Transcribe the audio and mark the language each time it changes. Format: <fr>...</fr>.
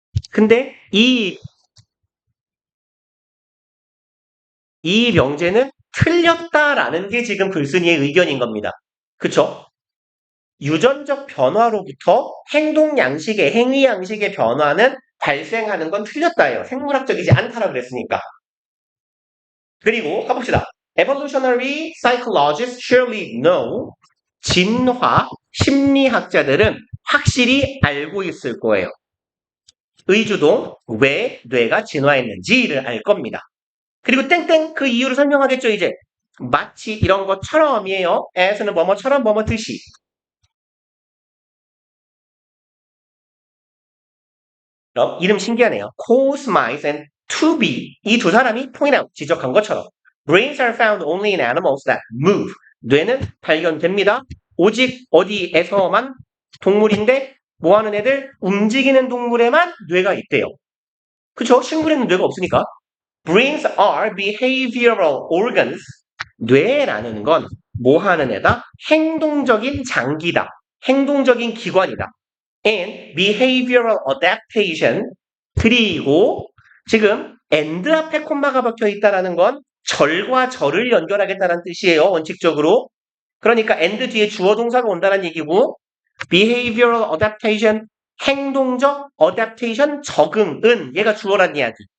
<ko>근데 이 명제는 틀렸다라는 게 지금 글쓴이의 의견인 겁니다. 그쵸? 유전적 변화로부터 행동 양식의, 행위 양식의 변화는 발생하는 건 틀렸다예요. 생물학적이지 않다라고 그랬으니까. 그리고 가봅시다.</ko> <en>Evolutionary psychologists surely know.</en> <ko>진화 심리학자들은 확실히 알고 있을 거예요. 의주동, 왜 뇌가 진화했는지를 알 겁니다. 그리고 땡땡 그 이유를 설명하겠죠, 이제. 마치 이런 것처럼이에요. as는 뭐뭐처럼 뭐뭐듯이. 이름 신기하네요. cause mice and to be. 이 두 사람이 point out, 지적한 것처럼.</ko> <en>brains are found only in animals that move.</en> <ko>뇌는 발견됩니다. 오직 어디에서만 동물인데 뭐 하는 애들? 움직이는 동물에만 뇌가 있대요. 그쵸? 식물에는 뇌가 없으니까.</ko> <en>brains are behavioral organs.</en> <ko>뇌라는 건 뭐 하는 애다? 행동적인 장기다. 행동적인 기관이다.</ko> <en>and behavioral adaptation.</en> <ko>그리고 지금 and 앞에 콤마가 박혀 있다라는 건 절과 절을 연결하겠다는 뜻이에요. 원칙적으로. 그러니까 and 뒤에 주어 동사가 온다는 얘기고 behavioral adaptation 행동적 adaptation 적응은 얘가 주어란 이야기.</ko>